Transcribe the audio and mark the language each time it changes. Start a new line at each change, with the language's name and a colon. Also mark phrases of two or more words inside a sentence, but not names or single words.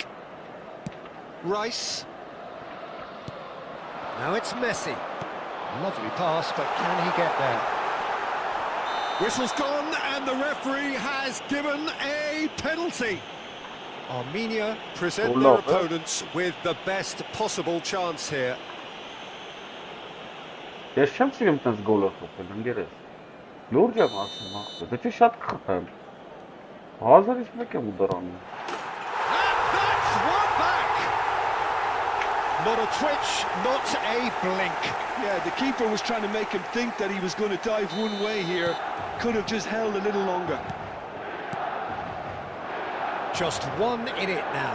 English: Rice. Now it's Messi. Lovely pass, but can he get there? Whistle's gone, and the referee has given a penalty. Armenia present their opponents with the best possible chance here.
Armenian: Ես չեմ սիրում տենց գոլը խփել, ընկերես։ Լուրջ եմ ասում, ախպեր, դե շատ կխփեմ։ 1001 եմ ուդարանում։
English: That's one back. Not a twitch, not a blink. Yeah, the keeper was trying to make him think that he was going to dive one way here. Could have just held a little longer. Just one in it now.